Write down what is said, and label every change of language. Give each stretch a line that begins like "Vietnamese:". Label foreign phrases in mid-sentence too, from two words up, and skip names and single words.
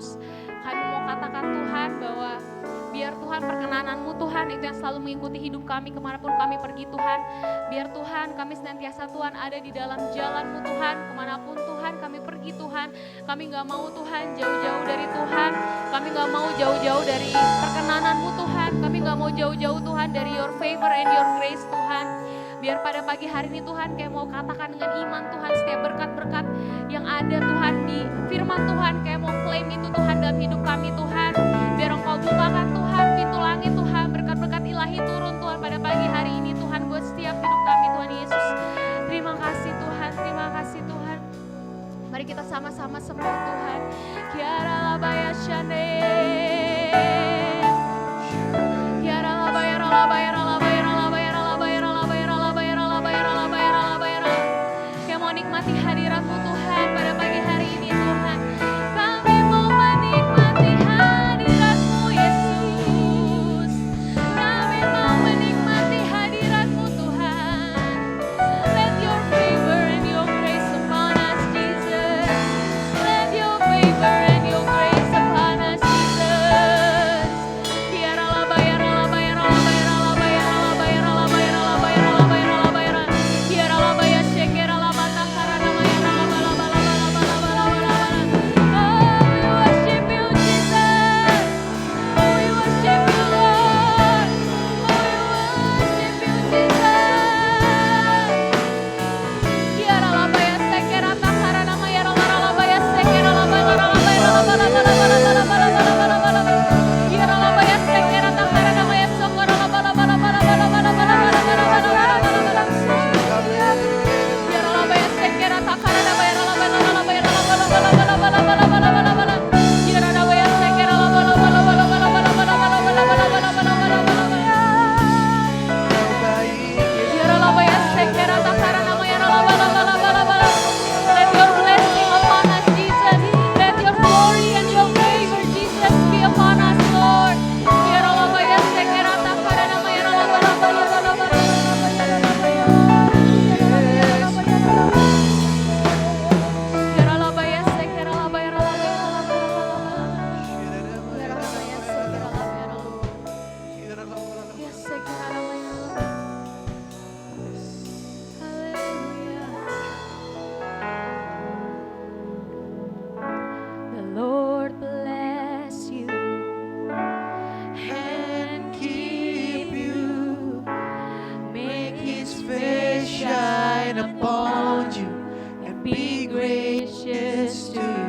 Indonesian: Kami mau katakan Tuhan bahwa biar Tuhan perkenanan-Mu Tuhan itu yang selalu mengikuti hidup kami kemanapun kami pergi Tuhan. Biar Tuhan kami senantiasa Tuhan ada di dalam jalan-Mu Tuhan, kemanapun Tuhan kami pergi Tuhan. Kami gak mau Tuhan jauh-jauh dari Tuhan. Kami gak mau jauh-jauh dari perkenanan-Mu Tuhan. Kami gak mau jauh-jauh Tuhan dari
English: Your favor and Your grace
Indonesian: Tuhan. Biar pada pagi hari ini Tuhan kayak mau katakan dengan iman Tuhan setiap berkat-berkat yang ada Tuhan di firman Tuhan. Kayak mau klaim itu Tuhan dalam hidup kami Tuhan. Biar Engkau bukakan Tuhan pintu langit Tuhan. Berkat-berkat ilahi turun Tuhan pada pagi hari ini Tuhan buat setiap hidup kami Tuhan Yesus. Terima kasih Tuhan, terima kasih Tuhan. Mari kita sama-sama sembah Tuhan. Kiara labaya shane. Kiara labaya labaya labaya labaya labaya labaya labaya labaya labaya labaya. Yang mau nikmati hadirat-Mu Tuhan pada pagi hari ini Tuhan. Kami mau menikmati hadirat-Mu Yesus. Kami mau menikmati hadirat-Mu Tuhan.
English: Let Your favor and Your grace upon us Jesus. Let Your favor and Your grace upon us Jesus. Kiara labaya labaya labaya labaya labaya labaya labaya labaya labaya. Kiara labaya shekera labata karana maya labala labala labala labala. Oh, we worship You Jesus. Oh, we worship You Lord. Oh, we worship You Jesus. Kiara labaya sekera takara nama ya labaya sekera labaya labaya labaya labaya. Kiara labaya sekera takara nama ya sokora labaya labaya labaya. Kiara labaya sekera takara nama ya labaya labaya labaya. Kiara labaya sekera labaya Kiara labaya sekera takara nama ya labaya. Let Your blessing upon us, Jesus. Let Your glory and Your favor, Jesus, be upon us, Lord. Kiara labaya sekera takara nama ya labaya. Kiara labaya sekera labaya labaya. Kiara labaya sekera labaya labaya. Ya sekera labaya labaya. Hallelujah. The Lord bless you and keep you. Make His face shine upon you and be gracious to you.